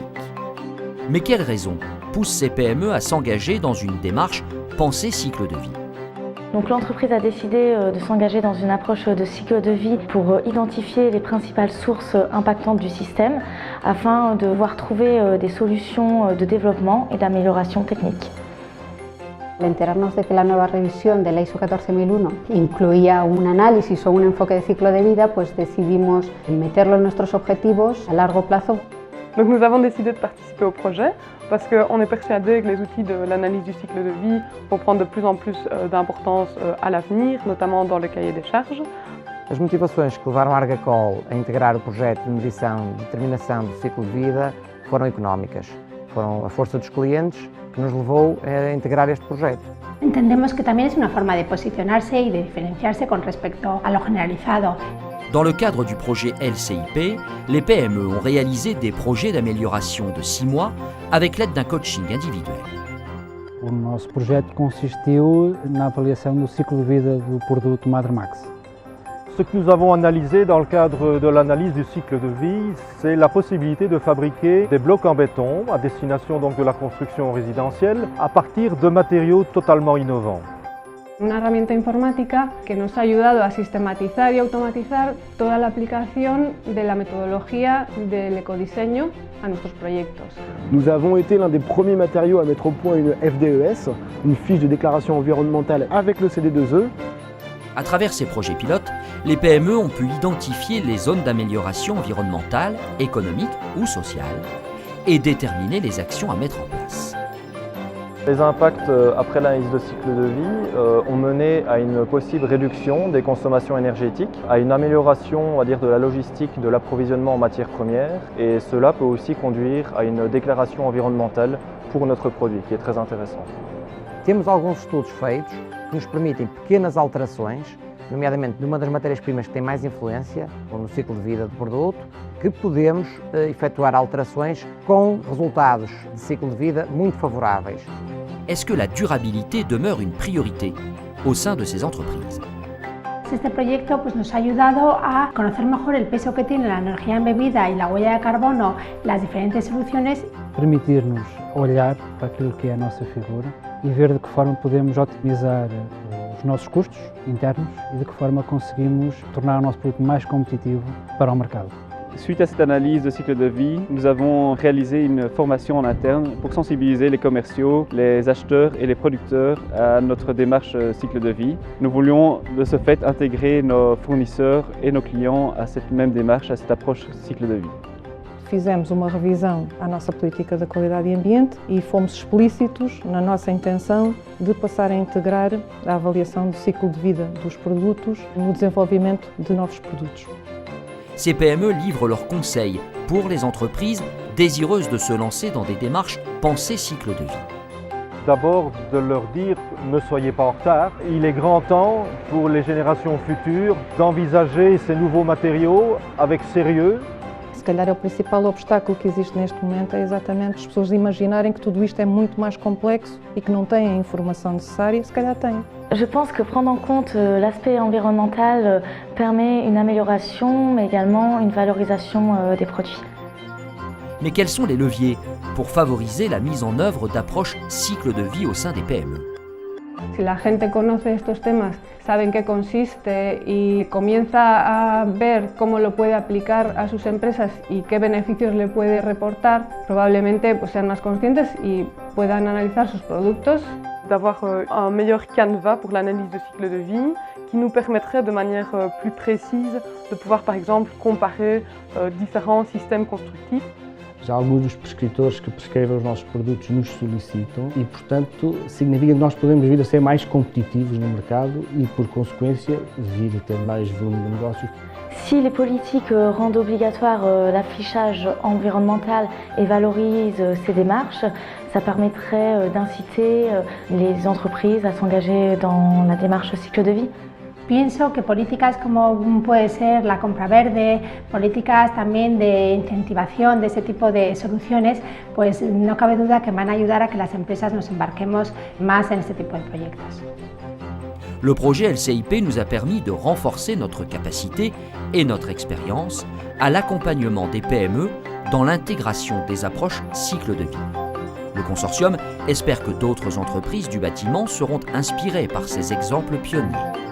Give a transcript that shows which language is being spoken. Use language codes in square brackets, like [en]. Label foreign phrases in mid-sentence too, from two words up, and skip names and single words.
[fr] Mais quelles raisons poussent ces PME à s'engager dans une démarche pensée cycle de vie ? Donc l'entreprise a décidé de s'engager dans une approche de cycle de vie pour identifier les principales sources impactantes du système afin de pouvoir trouver des solutions de développement et d'amélioration technique. [es] Al enterarnos de que la nueva revisión de la ISO 14001 incluía un análisis o un enfoque de ciclo de vida, pues decidimos meterlo en nuestros objetivos a largo plazo. [fr] Donc nous avons décidé de participer au projet parce qu'on est persuadé que les outils de l'analyse du cycle de vie vont prendre de plus en plus d'importance à l'avenir, notamment dans le cahier des charges. [pt] As motivações que levaram a Argacol a integrar o projeto de medição e determinação do ciclo de vida foram económicas. Foram a força dos clientes que nos levou a integrar este projeto. [es] Entendemos que también es una forma de posicionarse y de diferenciarse con respecto a lo generalizado. [fr] Dans le cadre du projet LCIP, les PME ont réalisé des projets d'amélioration de 6 mois avec l'aide d'un coaching individuel. [pt] O nosso projeto consistiu na avaliação do ciclo de vida do produto Madermax. [fr] Ce que nous avons analysé dans le cadre de l'analyse du cycle de vie, c'est la possibilité de fabriquer des blocs en béton à destination donc de la construction résidentielle à partir de matériaux totalement innovants. [es] Una herramienta informática que nos ha ayudado a sistematizar y automatizar toda la aplicación de la metodología del ecodiseño a nuestros proyectos. [fr] Nous avons été l'un des premiers matériaux à mettre au point une FDES, une fiche de déclaration environnementale avec le CD2E. À travers ces projets pilotes, les PME ont pu identifier les zones d'amélioration environnementale, économique ou sociale et déterminer les actions à mettre en place. Les impacts après l'analyse de cycle de vie ont mené à une possible réduction des consommations énergétiques, à une amélioration on va dire, de la logistique de l'approvisionnement en matières premières, et cela peut aussi conduire à une déclaration environnementale pour notre produit, qui est très intéressant. [pt] Temos alguns estudos feitos que nos permitem pequenas alterações, nomeadamente numa das matérias-primas que tem mais influência, ou no ciclo de vida do produto, que podemos efetuar alterações com resultados de ciclo de vida muito favoráveis. [fr] Est-ce que la durabilité demeure une priorité au sein de ces entreprises ? [es] Este proyecto nos ha ayudado a conocer mejor el peso que tiene la energía embebida y la huella de carbono, las diferentes soluciones. [pt] Permitir-nos olhar para aquilo que é a nossa figura e ver de que forma podemos otimizar os nossos custos internos e de que forma conseguimos tornar o nosso produto mais competitivo para o mercado. [fr] Suite à cette analyse de cycle de vie, nous avons réalisé une formation en interne pour sensibiliser les commerciaux, les acheteurs et les producteurs à notre démarche cycle de vie. Nous voulions de ce fait intégrer nos fournisseurs et nos clients à cette même démarche, à cette approche cycle de vie. [pt] Fizemos uma revisão à nossa política da qualidade e ambiente e fomos explícitos na nossa intenção de passar a integrar a avaliação do ciclo de vida dos produtos no desenvolvimento de novos produtos. [fr] Ces PME livrent leurs conseils pour les entreprises désireuses de se lancer dans des démarches pensées cycle de vie. D'abord de leur dire ne soyez pas en retard. Il est grand temps pour les générations futures d'envisager ces nouveaux matériaux avec sérieux. [pt] Se calhar é o principal obstáculo que existe neste momento é exatamente as pessoas imaginarem que tudo isto é muito mais complexo e que não têm a informação necessária, se calhar têm. [fr] Je pense que prendre en compte l'aspect environnemental permet une amélioration, mais également une valorisation des produits. Mais quels sont les leviers pour favoriser la mise en œuvre d'approches cycle de vie au sein des PME ? [es] Si la gente conoce estos temas, sabe en qué consiste y comienza a ver cómo lo puede aplicar a sus empresas y qué beneficios le puede reportar, probablemente sean más conscientes y puedan analizar sus productos. [fr] D'avoir un meilleur canevas pour l'analyse de cycle de vie qui nous permettrait de manière plus précise de pouvoir par exemple comparer différents systèmes constructifs. [pt] Já alguns dos prescritores que prescrevem os nossos produtos nos solicitam e, portanto, significa que nós podemos vir a ser mais competitivos no mercado e, por consequência, vir a ter mais volume de negócios. [fr] Si les politiques rendent obligatoire l'affichage environnemental et valorisent ces démarches, Ça permettrait d'inciter les entreprises à s'engager dans la démarche cycle de vie. [es] Pienso que políticas como puede ser la compra verde, políticas también de incentivación de ese tipo de soluciones, pues no cabe duda que van a ayudar a que las empresas nos embarquemos más en este tipo de proyectos. [fr] Le projet LCIP nous a permis de renforcer notre capacité et notre expérience à l'accompagnement des PME dans l'intégration des approches cycle de vie. Le consortium espère que d'autres entreprises du bâtiment seront inspirées par ces exemples pionniers.